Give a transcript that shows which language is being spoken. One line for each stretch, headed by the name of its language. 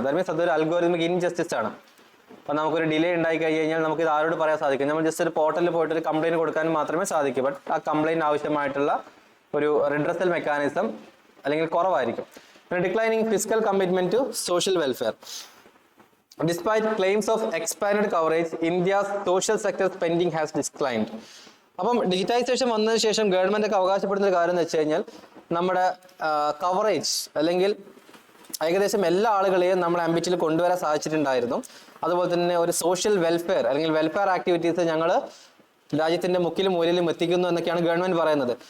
Malayalam: That means അതൊരു algorithmic injustice ആണ്. അപ്പോൾ നമുക്കൊരു ഡിലേ ഉണ്ടായി കഴിഞ്ഞാൽ നമുക്ക് ഇത് ആരോട് പറയാൻ സാധിക്കും? നമ്മൾ ജസ്റ്റ് ഒരു പോർട്ടലിൽ പോയിട്ട് ഒരു കംപ്ലൈന്റ് കൊടുക്കാൻ മാത്രമേ സാധിക്കൂ. ബട്ട് ആ കംപ്ലൈന്റ് ആവശ്യമായിട്ടുള്ള ഒരു റിഡ്രസൽ മെക്കാനിസം അല്ലെങ്കിൽ കുറവായിരിക്കും.
English: പിന്നെ declining physical commitment to social welfare. Despite claims of expanded coverage, India's social sector spending has declined.
Malayalam: അപ്പം ഡിജിറ്റൈസേഷൻ വന്നതിന് ശേഷം ഗവൺമെന്റ് ഒക്കെ അവകാശപ്പെടുന്ന ഒരു കാര്യം എന്ന് വെച്ച് കഴിഞ്ഞാൽ നമ്മുടെ കവറേജ് അല്ലെങ്കിൽ ഏകദേശം എല്ലാ ആളുകളെയും നമ്മുടെ ആംബിറ്റിൽ കൊണ്ടുവരാൻ സാധിച്ചിട്ടുണ്ടായിരുന്നു. അതുപോലെ തന്നെ ഒരു സോഷ്യൽ വെൽഫെയർ അല്ലെങ്കിൽ വെൽഫെയർ ആക്ടിവിറ്റീസ് ഞങ്ങൾ രാജ്യത്തിന്റെ മുക്കിലും മൂലയിലും എത്തിക്കുന്നു എന്നൊക്കെയാണ് ഗവൺമെന്റ് പറയുന്നത്.